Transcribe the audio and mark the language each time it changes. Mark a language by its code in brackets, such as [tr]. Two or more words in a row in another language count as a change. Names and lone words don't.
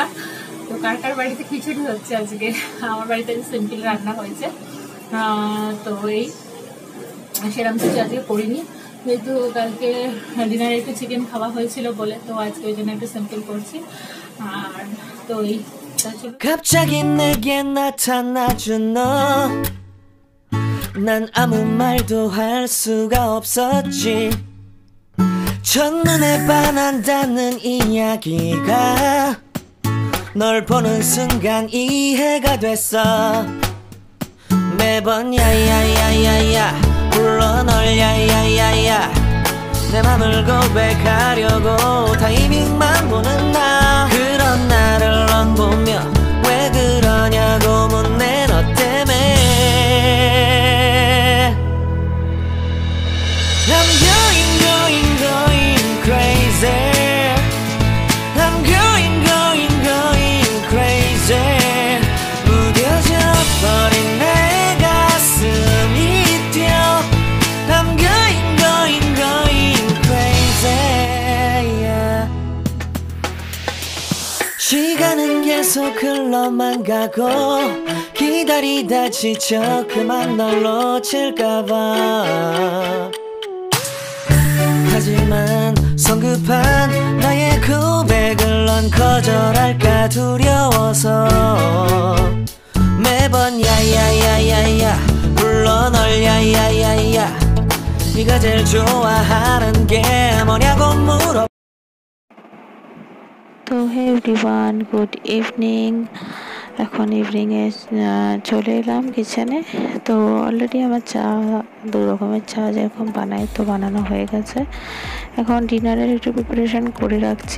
[bn] তো কার কার বাড়িতে খিচুড়ি হচ্ছে আজকে? আমার বাড়িতে সিম্পল রান্না হয়েছে। তো এই সেরকম কিছু আজকে করিনি, যেহেতু কালকে ডিনারে একটু চিকেন খাওয়া হয়েছিল বলে, তো আজকে ওই জন্য একটু সিম্পল করছি। আর তো এই [ko] 갑자기 내게 나타나준 너, 난 아무 말도 할 수가 없었지. 첫눈에 반한다는 이야기가 널 보는 순간 이해가 됐어. 매번 야야야야야 불러 널 야야야야, 내 맘을 고백하려고 타이밍만 보는 나. 그런 나를 넌 보며 왜 그러냐고 묻네, 너 때문에. [en] I'm going going going crazy. I'm going going going crazy. [ko] 무뎌져 버린 내 가슴이 뛰어. [en] I'm going going going crazy, yeah. [ko] 시간은 계속 흘러만 가고 기다리다 지쳐 그만 널 놓칠까봐. 하지만 성급한 나의 고백을 넌 거절할까 두려워서 매번 야야야야야 불러 널 야야야야 네가 제일 좋아하는 게 뭐냐고 물어. [en] তো hey everyone, good evening. [bn] এখন ইভিনিংয়ে চলে এলাম কিচেনে। তো অলরেডি আমার চা, দু রকমের চা যেরকম বানাই তো বানানো হয়ে গেছে। এখন ডিনারের একটু প্রিপারেশান করে রাখছি।